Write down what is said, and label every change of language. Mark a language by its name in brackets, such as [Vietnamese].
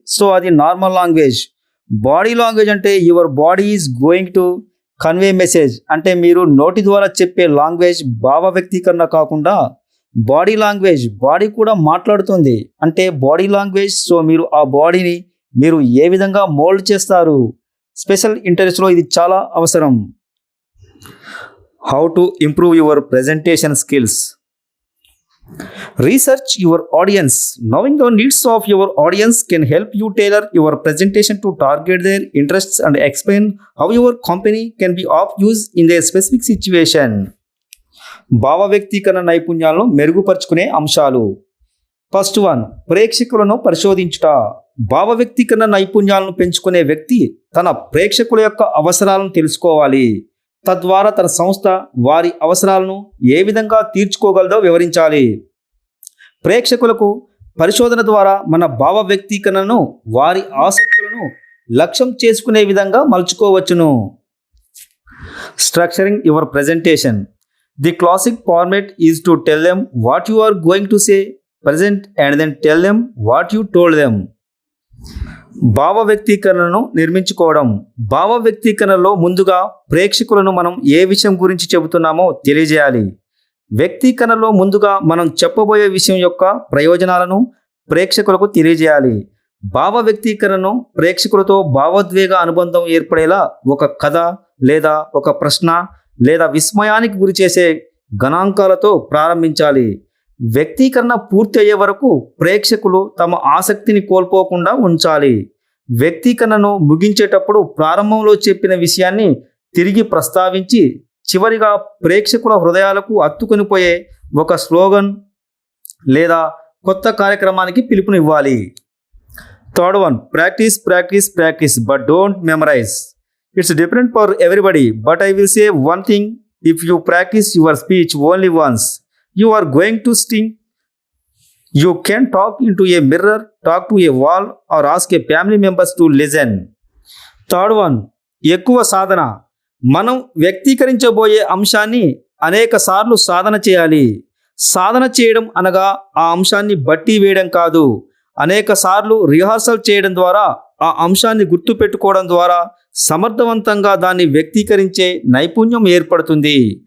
[English] so [Telugu] అది [English] Normal language. Body language [Telugu] అంటే [English] Your body is going to convey message. [Telugu] అంటే మీరు నోటి ద్వారా చెప్పే లాంగ్వేజ్ భావ వ్యక్తీకరణ కాకుండా బాడీ లాంగ్వేజ్, బాడీ కూడా మాట్లాడుతుంది అంటే బాడీ లాంగ్వేజ్. సో మీరు ఆ బాడీని మీరు ఏ విధంగా మోల్డ్ చేస్తారు? స్పెషల్ ఇంటర్వ్యూస్లో ఇది చాలా అవసరం. [English] How to improve your presentation skills. Research your audience. Knowing the needs of your audience can help you tailor your presentation to target their interests and explain how your company can be of use in their specific situation. [Telugu] భావ వ్యక్తీకరణ నైపుణ్యాలను మెరుగుపరుచుకునే అంశాలు. First one, ప్రేక్షకులను పరిశోధించుట. భావ వ్యక్తీకరణ నైపుణ్యాలను పెంచుకునే వ్యక్తి తన ప్రేక్షకుల యొక్క అవసరాలను తెలుసుకోవాలి. తద్వారా తన సంస్థ వారి అవసరాలను ఏ విధంగా తీర్చుకోగలదో వివరించాలి. ప్రేక్షకులకు పరిశోధన ద్వారా మన భావ వ్యక్తీకరణను వారి ఆసక్తులను లక్ష్యం చేసుకునే విధంగా మలుచుకోవచ్చును. [English] Structuring your presentation. The classic format is to tell them what you are going to say, present, and then tell them what you told them. [Telugu] భావ వ్యక్తీకరణను నిర్మించుకోవడం. భావ వ్యక్తీకరణలో ముందుగా ప్రేక్షకులను మనం ఏ విషయం గురించి చెబుతున్నామో తెలియజేయాలి. వ్యక్తీకరణలో ముందుగా మనం చెప్పబోయే విషయం యొక్క ప్రయోజనాలను ప్రేక్షకులకు తెలియజేయాలి. భావ వ్యక్తీకరణను ప్రేక్షకులతో భావోద్వేగ అనుబంధం ఏర్పడేలా ఒక కథ లేదా ఒక ప్రశ్న లేదా విస్మయానికి గురి చేసే గణాంకాలతో ప్రారంభించాలి. వ్యక్తీకరణ పూర్తి అయ్యే వరకు ప్రేక్షకులు తమ ఆసక్తిని కోల్పోకుండా ఉంచాలి. వ్యక్తీకరణను ముగించేటప్పుడు ప్రారంభంలో చెప్పిన విషయాన్ని తిరిగి ప్రస్తావించి చివరిగా ప్రేక్షకుల హృదయాలకు అత్తుకొనిపోయే ఒక స్లోగన్ లేదా కొత్త కార్యక్రమానికి పిలుపునివ్వాలి. [English] Third one, practice practice practice but don't memorize. It's different for everybody but I will say one thing, if you practice your speech only once you are going to sting. You can talk into a mirror, talk to a wall, or ask a family members to listen. Third one, [Telugu] ఎక్కువ సాధన. మనం వ్యక్తీకరించబోయే అంశాన్ని అనేక సార్లు సాధన చేయాలి. సాధన చేయడం అనగా ఆ అంశాన్ని బట్టి వేయడం కాదు. అనేక సార్లు రిహార్సల్ చేయడం ద్వారా ఆ అంశాన్ని గుర్తుపెట్టుకోవడం ద్వారా సమర్థవంతంగా దాన్ని వ్యక్తీకరించే నైపుణ్యం ఏర్పడుతుంది.